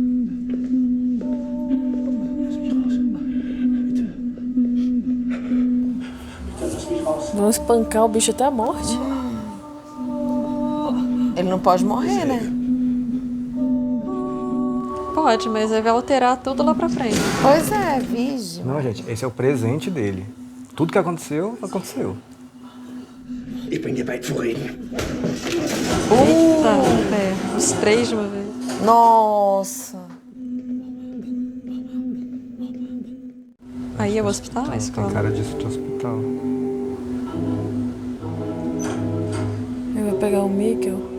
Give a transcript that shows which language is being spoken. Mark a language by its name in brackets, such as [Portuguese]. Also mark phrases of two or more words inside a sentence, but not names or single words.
[Portuguese] Vão espancar o bicho até a morte. Ele não pode morrer, né? Pode, mas aí vai alterar tudo lá pra frente. Pois é, vige. Não, gente, esse é o presente dele. Tudo que aconteceu, aconteceu. [German] Ich bin hier weit vor reden. [Portuguese] Eita, os 3 de uma vez. Nossa. Aí é o hospital, a escola? Tem cara disso de hospital. Ele vai pegar o Mikkel.